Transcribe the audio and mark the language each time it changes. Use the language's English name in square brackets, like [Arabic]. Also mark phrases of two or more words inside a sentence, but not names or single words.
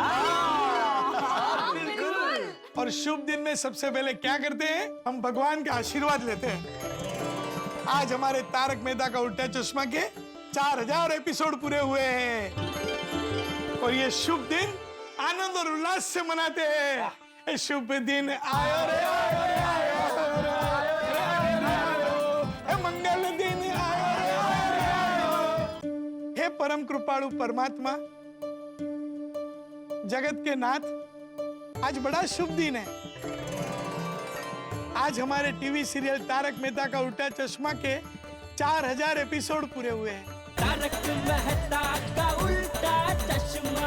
[Hindi] और शुभ दिन में सबसे पहले क्या करते हैं? हम भगवान का आशीर्वाद लेते हैं। आज हमारे तारक मेहता का उल्टा चश्मा के 4000 एपिसोड पूरे हुए हैं और ये शुभ दिन आनंद और उल्लास से मनाते हैं। ये शुभ दिन आयो रे, आयो रे, आयो रे, आयो रे, आयो रे, मंगल दिन आयो रे, आयो रे, आयो। हे परम कृपालु परमात्मा, जगत के नाथ, आज बड़ा शुभ दिन है। आज हमारे टीवी सीरियल तारक मेहता का उल्टा चश्मा के 4000 एपिसोड पूरे हुए हैं। तारक मेहता का उल्टा चश्मा।